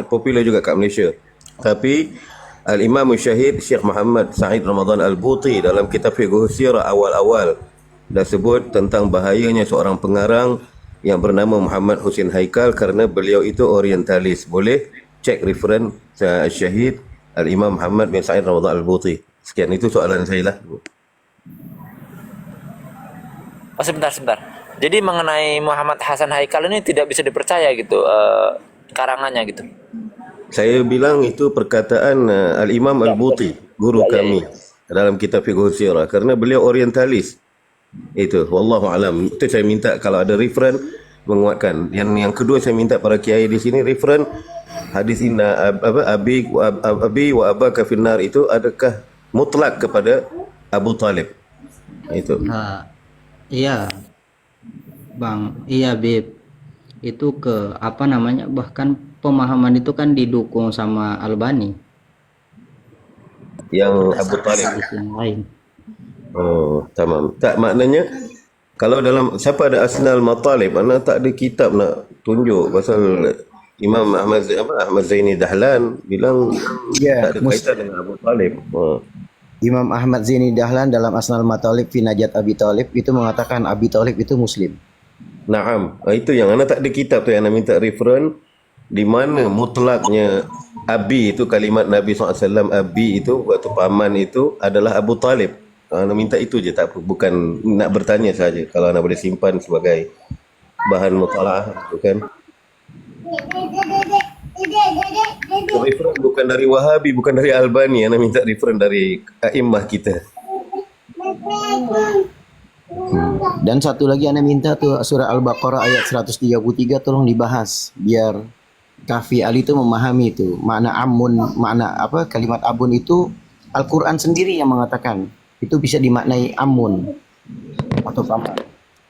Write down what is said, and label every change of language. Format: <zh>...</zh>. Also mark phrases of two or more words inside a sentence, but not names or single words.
<ms>Popular juga kat Malaysia. Tapi Al-Imam Syahid Syekh Muhammad Said Ramadan Al-Buti dalam kitab Fiqh Sirah awal-awal dah sebut tentang bahayanya seorang pengarang yang bernama Muhammad Hussein Haikal kerana beliau itu orientalis. Boleh cek referen Syahid Al-Imam Muhammad bin Said Ramadan Al-Buti. Sekian, itu soalan saya lah.</ms> <id>Oh, sebentar. Jadi mengenai Muhammad Hasan Haikal ini tidak bisa dipercaya gitu, karangannya gitu. Saya bilang itu perkataan Al-Imam Al-Buti, guru kami dalam kitab Fiqh Sirah, kerana beliau orientalis.</id> <ms>Itu</ms> <ar>والله أعلم.</ar> <ms>Itu saya minta kalau ada referen menguatkan. Yang kedua saya minta para kiai di sini referen hadis</ms> <ar>إن أبي وأباك في النار</ar> <ms>itu adakah mutlak kepada Abu Talib? Itu.</ms> <id>Iya Bang, iya Bib. Itu bahkan pemahaman itu kan didukung sama Albani. Yang Abu Talib. Yang lain. Oh, tamam.</id> <ms>Tak, maknanya kalau dalam siapa ada Asnal Matalib, ana tak ada kitab nak tunjuk pasal Imam Ahmad Zaini Dahlan bilang tak ada kaitan dengan Abu Talib. Imam Ahmad Zaini Dahlan dalam Asnal Matalib fi Najat Abi Talib itu mengatakan Abi Talib itu Muslim. Naam. Itu yang ana tak ada kitab tu yang ana minta referen di mana mutlaknya Abi itu kalimat Nabi SAW, Abi itu waktu paman itu adalah Abu Talib. Ana minta itu je, tak apa. Bukan nak bertanya saja. Kalau ana boleh simpan sebagai bahan mutalaah, itu kan. Referen bukan dari Wahabi, bukan dari Albani. Ana minta referen dari a'immah kita. Dan satu lagi ana minta tuh surah Al-Baqarah ayat 133 tolong dibahas biar Kafi Ali itu memahami itu makna amun, makna apa kalimat abun itu Al-Quran sendiri yang mengatakan itu bisa dimaknai amun atau paman.</ms>